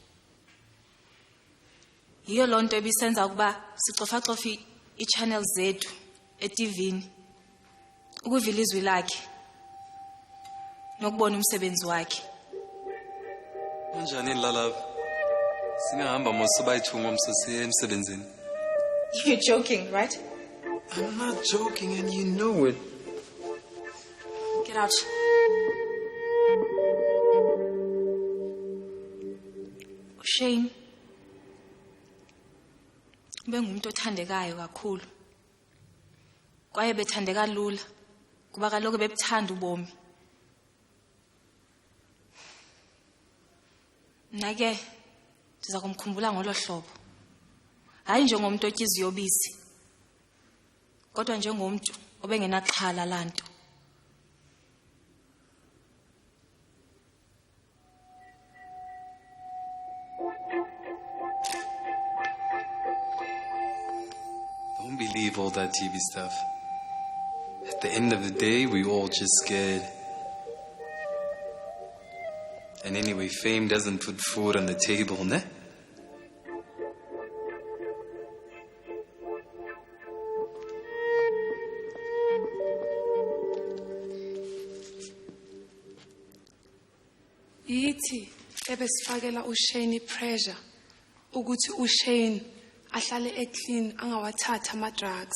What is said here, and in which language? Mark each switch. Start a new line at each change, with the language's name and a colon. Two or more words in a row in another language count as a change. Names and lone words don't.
Xhosa: Yiyo loo nto ebisenza ukuba sicofa-cofa i-channel zethu eTVini ukuvila izwi lakhe nokubona umsebenzi wakhe.
Zulu: Kanjani lalapha?
Xhosa: Singahamba mosibayithu ngomso siye emsebenzini.
English: You're joking, right? I'm not joking and you know it. Get out.
Zulu: uShane bengumuntu othandekayo kakhulu.
Xhosa: Kwaye bethandeka lula kuba kaloku bebuthanda ubomi. Nake ndiza kumkhumbula ngolo hlobo. Hayi njengomuntu otya iziyobisi, kodwa njengomuntu obengenaxhala lanto.
English: Don't believe all that TV stuff. At the end of the day, we all just scared. And anyway, fame doesn't put food on the table, ne?
Zulu: Yithi ebesifakela uShane pressure ukuthi uShane ahlale eclean angawathatha ama drugs.